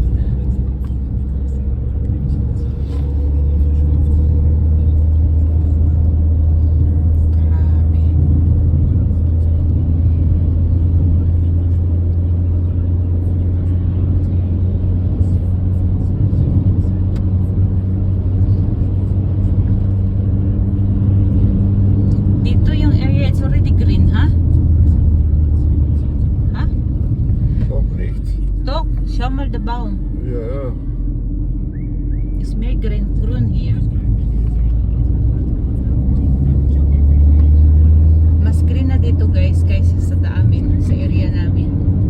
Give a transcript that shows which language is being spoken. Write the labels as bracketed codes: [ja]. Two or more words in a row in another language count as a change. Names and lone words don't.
[tl] Grabe. Dito yung area, [en] it's already green, [tl] ha? Ha? [de] Noch nicht. Doch, schau mal der Baum. Ja. It's mehr grün hier. [tl] Mas green na dito guys, kaysa sa amin, sa area namin.